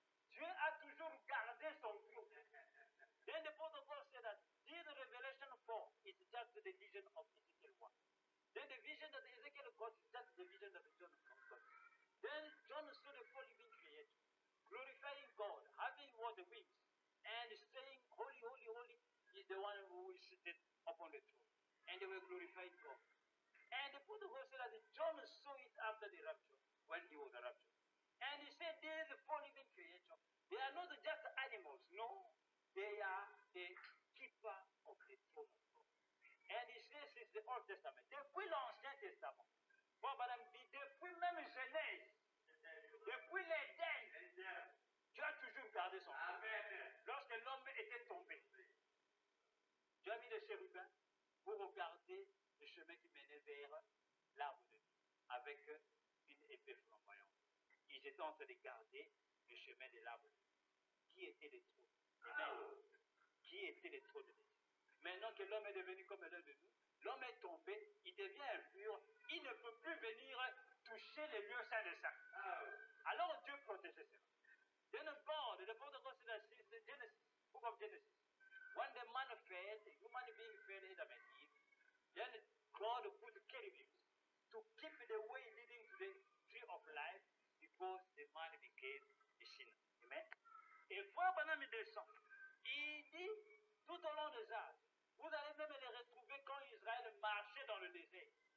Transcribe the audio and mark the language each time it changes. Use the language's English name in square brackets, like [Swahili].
[French] Dieu a toujours gardé son trône. [English] Then the Apostle Paul said that this Revelation 4 is just the vision of Ezekiel 1. Then the vision that Ezekiel got is just the vision that John got. Then John saw the four living creatures, glorifying God, having what the wings, and saying, Holy, holy, holy is the one who is seated upon the throne. And they were glorifying God. And the Apostle Paul said that John saw it after the rapture, when he was raptured. And he said, these four living creatures, they are not just animals, no. They are the keeper of the throne of God. And he says it's the Old Testament. [French] Depuis l'Ancien Testament, Madame dit, depuis même Genèse, depuis l'Éden, Dieu a toujours gardé son trône. Lorsque l'homme était tombé, Dieu a mis les chérubins pour regarder le chemin qui menait vers l'arbre de vie, avec une épée flamboyante. Ils étaient en train de garder le chemin de l'arbre de vie. Qui était le trône? Amen. Qui était le trône de Dieu? Maintenant que l'homme est devenu comme l'un de nous, l'homme est tombé, il devient impur, il ne peut plus venir toucher les lieux saints des saints. Alors Dieu protégeait cela. [English] Then God, the Father God said that Genesis, book of Genesis, when the man fell, the human being fell, Adam and Eve, then God put cherubims to keep the way leading to the tree of life because the man became a sinner. [French] Amen. Et Frère Branham descend. Il dit, tout au long des âges, vous allez même les retrouver quand Israël marchait dans le désert.